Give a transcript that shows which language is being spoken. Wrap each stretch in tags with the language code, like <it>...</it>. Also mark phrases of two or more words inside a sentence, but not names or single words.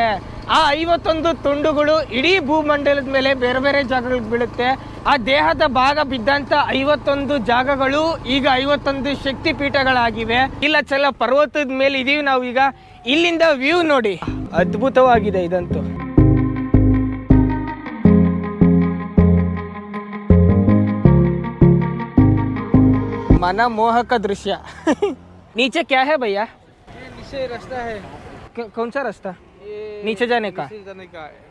<kn>ಆ 51 ತುಂಡುಗಳು ಇಡೀ ಭೂಮಂಡಲದ ಮೇಲೆ ಬೇರೆ ಬೇರೆ ಜಾಗಗಳಿಗೆ ಬೀಳುತ್ತೆ. ಆ ದೇಹದ ಭಾಗ ಬಿದ್ದಂಥ 51 ಜಾಗಗಳು ಈಗ 51 ಶಕ್ತಿ ಪೀಠಗಳಾಗಿವೆ. ಇಲ್ಲಚಲ ಪರ್ವತದ ಮೇಲೆ ಇದೀವಿ ನಾವು ಈಗ. ಇಲ್ಲಿಂದ ವ್ಯೂ ನೋಡಿ, ಅದ್ಭುತವಾಗಿದೆ ಇದಂತೂ.</kn> <hi>मनमोहक दृश्य। नीचे क्या है भैया? नीचे रास्ता है। कौन सा रास्ता? ये नीचे जाने का?</hi>